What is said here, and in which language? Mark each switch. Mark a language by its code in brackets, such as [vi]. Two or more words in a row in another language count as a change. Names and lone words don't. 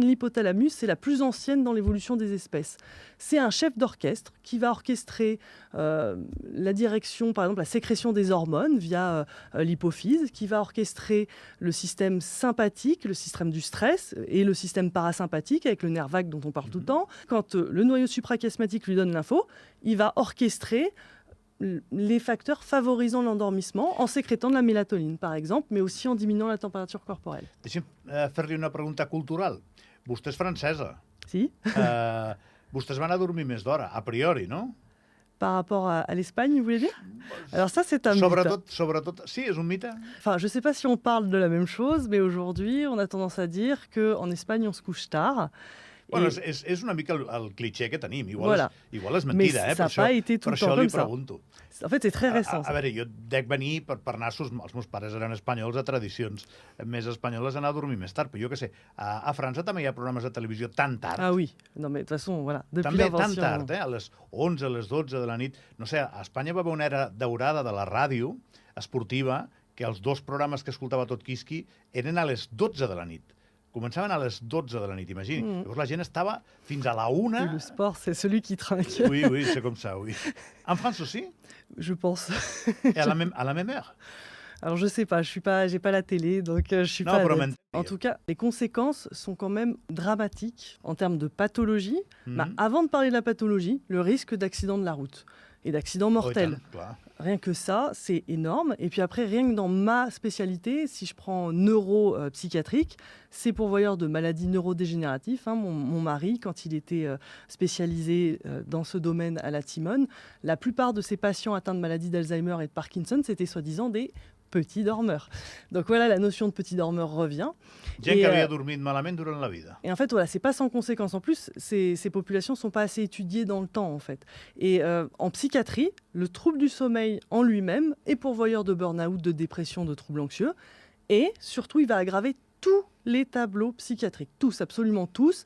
[fr] L'hypothalamus, c'est la plus ancienne dans l'évolution des espèces. C'est un chef d'orchestre qui va orchestrer la direction, par exemple, la sécrétion des hormones via l'hypophyse, qui va orchestrer le système sympathique, le système du stress, et le système parasympathique avec le nerf vague dont on parle tout le temps. Quand le noyau suprachiasmatique lui donne l'info, il va orchestrer les facteurs favorisant l'endormissement en sécrétant de la mélatonine, par exemple, mais aussi en diminuant la température corporelle. [ca] Deixi'm fer-li una pregunta cultural. Vostè és francesa. Si. Vostès van a dormir més d'hora, a priori, no? [fr] Par rapport à l'Espagne, vous voulez dire? Alors ça, c'est un mythe. [ca] Sobretot, sí, és un mite? [fr] Enfin, je ne sais pas si on parle de la même chose, mais aujourd'hui, on a tendance à dire qu'en Espagne, on se couche tard. [ca] Bueno, és una mica el cliché que tenim. Igual, [fr] voilà. [ca] Igual és [fr] Mais [ca] mentida, [fr] ça n'a pas été tout le temps comme ça. [ca] Pregunto. [fr] En fait, c'est très récent. [ca] A veure, jo dec venir per nassos, els meus pares eren espanyols, a tradicions més espanyoles, anar a dormir més tard. Però jo què sé, a França també hi ha programes de televisió tan tard. [fr] Ah oui, non mais de toute façon, voilà. Depuis [ca] també [fr] l'invention... [ca] tan tard, a les 11, a les 12 de la nit. No sé, a Espanya va haver una era daurada de la ràdio esportiva que els dos programes que escoltava tot Quisqui eren a les 12 de la nit. Començaven a les 12 de la nit, imagini. Llavors la gent estava fins a la 1. [fr] Oui, le sport, c'est celui qui trinque. Oui, oui, c'est comme ça, oui. En France aussi? Je pense. Et à la même heure? Alors je sais pas, j'ai pas la télé, donc je suis Non, pas [ca] però [fr] adepte. En tout cas, les conséquences sont quand même dramatiques en termes de pathologie. Bah, avant de parler de la pathologie, le risque d'accident de la route et d'accident mortel. [ca] Oh, i tant, clar. [fr] Rien que ça, c'est énorme. Et puis après, rien que dans ma spécialité, si je prends neuropsychiatrique, c'est pourvoyeur de maladies neurodégénératives. Mon mari, quand il était spécialisé dans ce domaine à la Timone, la plupart de ses patients atteints de maladies d'Alzheimer et de Parkinson, c'était soi-disant des petits dormeurs. Donc voilà, la notion de petit dormeur revient. [ca] Gent que havia dormit malament durant la vida. [fr] Et en fait, voilà, c'est pas sans conséquence. En plus, ces populations sont pas assez étudiées dans le temps, en fait. Et en psychiatrie, le trouble du sommeil en lui-même est pourvoyeur de burn-out, de dépression, de troubles anxieux. Et surtout, il va aggraver tous les tableaux psychiatriques. Tous, absolument tous.